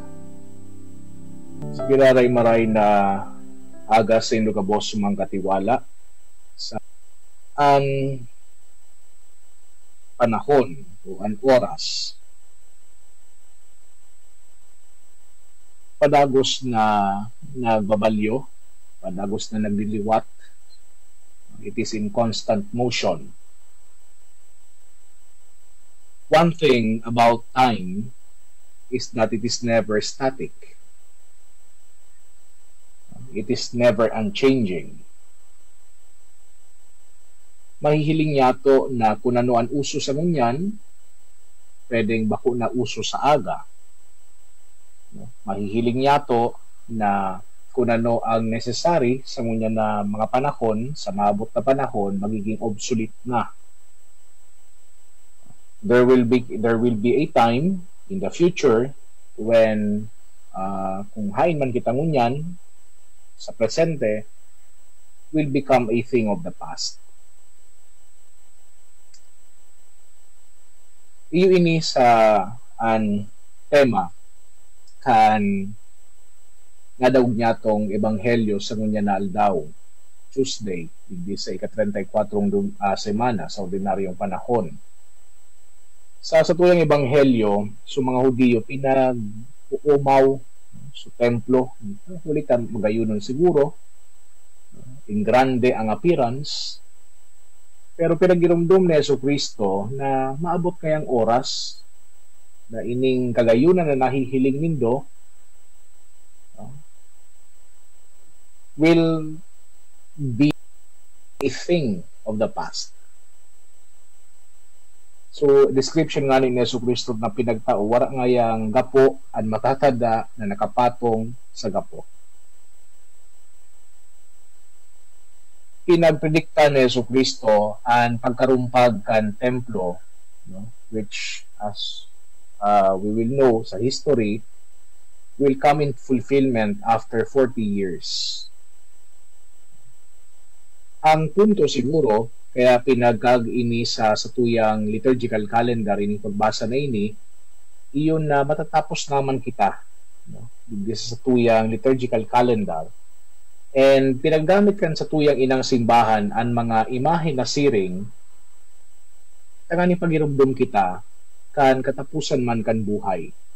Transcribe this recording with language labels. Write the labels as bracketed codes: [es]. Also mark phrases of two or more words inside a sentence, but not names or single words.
[bik] Sige maray na aga sa indo ka boss mga katiwala sa ang panahon o ang oras padagos na nagbabalyo, padagos na nagliliwat. [en] It is in constant motion. One thing about time is that it is never static. It is never unchanging. [bik] Mahihiling yato na kung ano ang uso sa ngunyan, pwedeng bako na uso sa aga. Mahihiling yato na kung ano ang necessary sa ngunyan na mga panahon, sa maabot na panahon, magiging obsolete na. [en] There will be a time in the future when [bik] kung hain man kita ngunyan sa presente [en] will become a thing of the past. [bik] Iyo ini sa an tema kan nadaog niya tong ebanghelyo sa ngunyan na aldaw, Tuesday, hindi sa ika-34 semana sa ordinaryong panahon. Sa tuyang ebanghelyo, sa mga Hudiyo, pinag-uumaw sa templo, ulitan magayunon siguro, in grande ang appearance, pero pinag-irumdum ni Jesucristo na maabot kayang oras na ining kagayunan na nahihiling nindo [en] will be a thing of the past. [bik] So, description nga ni Jesucristo na pinagtao, wala nga yang gapo at matatada na nakapatong sa gapo. Pinagpredikta ni Jesucristo ang pagkarumpag kan templo, [en] which as we will know sa history, will come in fulfillment after 40 years. [bik] Ang punto siguro, kaya pinagkag-ini sa tuyang [en] liturgical calendar, [bik] ini pagbasa na ini, iyon na matatapos naman kita, sa tuyang [en] liturgical calendar. And pinaggamit [bik] kan sa tuyang inang simbahan ang mga imahe na siring, tangani pagirumdum kita, kan katapusan man kan buhay.